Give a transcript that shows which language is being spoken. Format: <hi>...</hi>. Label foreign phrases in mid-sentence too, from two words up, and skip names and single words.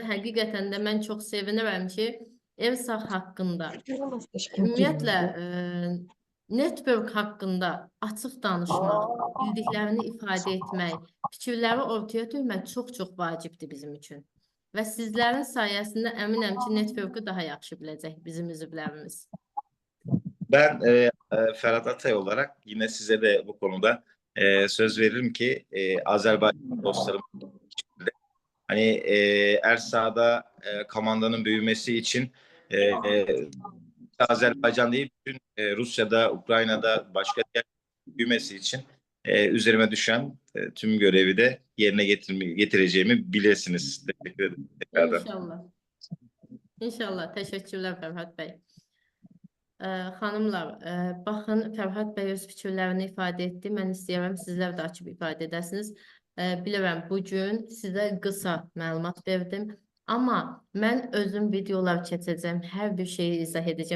<az>Həqiqətən də mən çox sevinirəm ki, Ersaq haqqında, ümumiyyətlə network haqqında açıq danışmaq, bildiklərini ifadə etmək, fikirləri ortaya dökmək çox-çox vacibdir bizim üçün. Və sizlərin sayəsində əminəm ki, networku daha yaxşı biləcək bizim üzvlərimiz.</az> <tr>Ben Ferhat Atay olarak yine size de bu konuda söz veririm ki Azerbaycan dostlarım hani Ersa'da komandanın büyümesi için Azerbaycan değil bütün Rusya'da, Ukrayna'da başka diğer büyümesi için üzerime düşen tüm görevi de yerine getireceğimi bilirsiniz. Teşekkür ederim tekrardan. İnşallah. İnşallah.</tr> <az>Təşəkkürlər Fərhad bəy. Xanımlar, baxın Fərhad bəy öz fikirlərini ifadə etdi. Mən istəyirəm sizlər də açıb ifadə edəsiniz. Bilirəm, bugün sizə qısa məlumat verdim. Amma mən özüm videolar keçəcəm, hər bir şeyi izah edəcəm.</az>